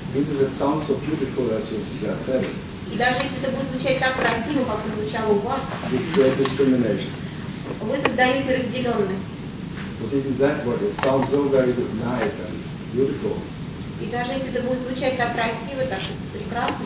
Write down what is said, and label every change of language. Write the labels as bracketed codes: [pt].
[en] Even if it sounds so beautiful as you say. [ru] И даже если это будет звучать так красиво, как звучало у вас. [en] You create discrimination. [ru] Вы создаете разделенность. [en] But even that word, it sounds so very good, nice and beautiful. [ru] И даже если это будет звучать так красиво, так прекрасно.